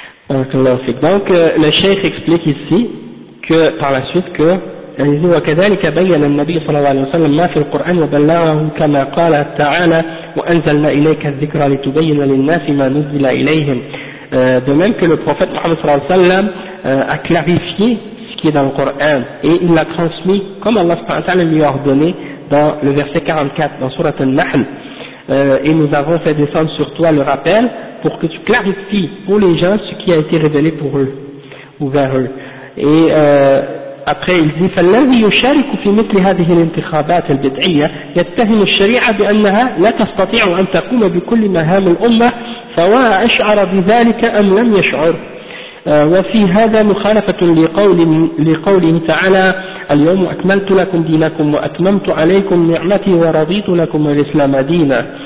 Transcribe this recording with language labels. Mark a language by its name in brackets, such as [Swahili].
[French] Donc le cheikh explique ici que par la suite que [Arabic] وكذلك بين النبي صلى الله عليه وسلم ما في القرآن وبلغه كما قال تعالى وأنزلنا إليك الذكر لتبين للناس ما نزل إليهم. [French] De même que le prophète Mohammed [Arabic] صلى الله عليه وسلم [French] a clarifié ce qui est dans le Coran et il l'a transmis comme Allah صلى الله عليه وسلم lui a ordonné dans le verset 44 dans sourate An-Nahl. Et nous avons fait descendre sur toi le rappel pour que tu clarifies pour les gens ce qui a été révélé pour eux ou vers eux. Et après il dit [Arabic] فالذي يشارك في مثل هذه الانتخابات البدعيه يتهم الشريعه بانها لا تستطيع ان تقوم بكل مهام الامه سواء اشعر بذلك ام لم يشعر. وفي هذا مخالفه لقوله تعالى اليوم اكملت لكم دينكم واتممت عليكم نعمتي ورضيت لكم الاسلام دينا.